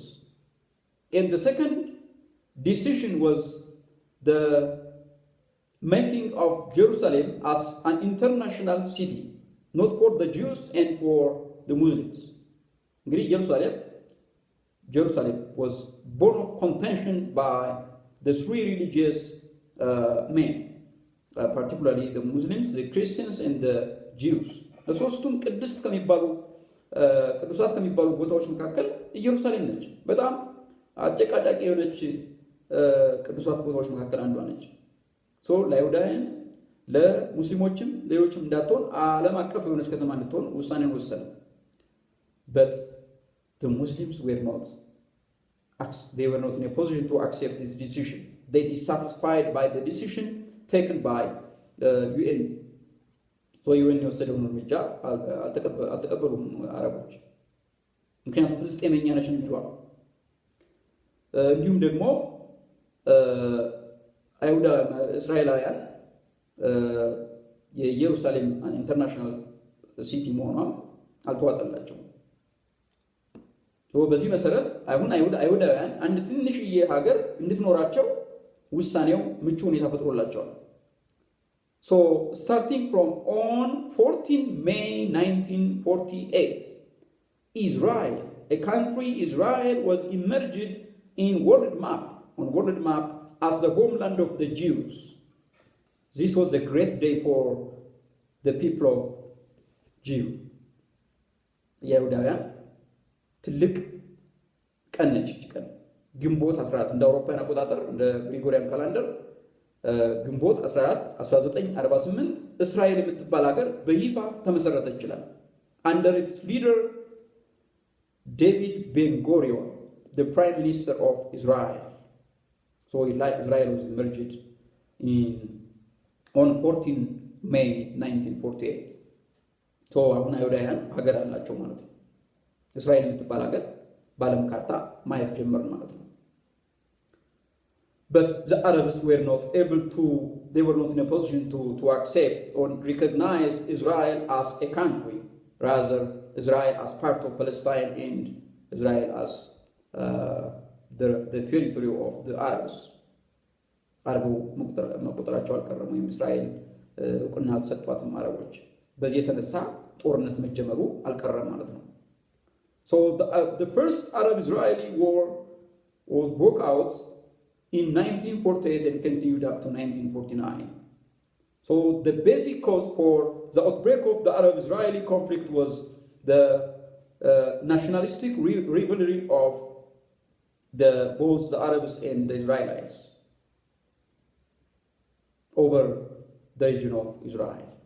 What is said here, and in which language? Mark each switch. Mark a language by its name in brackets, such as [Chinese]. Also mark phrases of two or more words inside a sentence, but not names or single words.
[English] And the second decision was the making of Jerusalem as an international city, not for the Jews and for the Muslims. Jerusalem was born of contention by the three religious men, particularly the Muslims, the Christians, and the Jews. [Amharic] ለሶስቱም ቅዱሳት ከሚባሉ ቦታዎች መካከል ኢየሩሳሌም ነች። በጣም አጨቃጫቂ የሆነች ቅዱሳት ቦታዎች መካከል አንዷ ነች። ለአይሁዳውያን ለሙስሊሞችም ሌሎችም እንዳትሆን ዓለም አቀፍ የሆነች ከተማ እንድትሆን ውሳኔን ወሰነ። [English] But the Muslims were not in a position to accept this decision. They dissatisfied by the decision taken by the UN. [Amharic] UN የወሰደውን እርምጃ አልተቀበሉም አረቦች። ምክንያቱም ፍልስጤመኛ ነች የሚሏል። እንዲሁም ደግሞ እስራኤላውያን የኢየሩሳሌም ኢንተርናሽናል ሲቲ መሆኗን አልተዋጠላቸውም። በዚህ መሰረት አይሁዳውያን አንድ ትንሽዬ ሀገር እንድትኖራቸው ውሳኔው ምቹ ሁኔታ ፈጥሮላቸዋል። [English] So starting from on 14 May 1948, Israel, a country, Israel, was emerged on world map as the homeland of the Jews. This was a great day for the people of Jew. [Amharic] Yehudayan ትልቅ ቀን ነች ቀን ግንቦት 14 እንደ አውሮፓውያን አቆጣጠር እንደ ግሪጎሪያን ካላንደር ግንቦት 14 1948 እስራኤል የምትባል ሀገር በይፋ ተመሰረተች ይችላል [English] under its leader David Ben-Gurion, the prime minister of Israel. So Israel was emerged on 14 May 1948. So [Amharic] አሁን አይሁዳውያን ሀገር አላቸው ማለት ነው እስራኤል የምትባል ሀገር በዓለም ካርታ ማየት ጀመርን ማለት ነው [English] But the Arabs were not able to, they were not in a position to accept or recognize Israel as a country. Rather, Israel as part of Palestine and Israel as the territory of the Arabs. [Amharic] አረቡ መቆጠራቸው አልቀረም ወይም እስራኤል እውቅና ተሰጥቷትም አረቦች በዚህ የተነሳ ጦርነት መጀመሩ አልቀረም ማለት ነው [English] So the first Arab-Israeli war was broke out in 1948 and continued up to 1949. So the basic cause for the outbreak of the Arab-Israeli conflict was the nationalistic rivalry of both the Arabs and the Israelis over the region of Israel.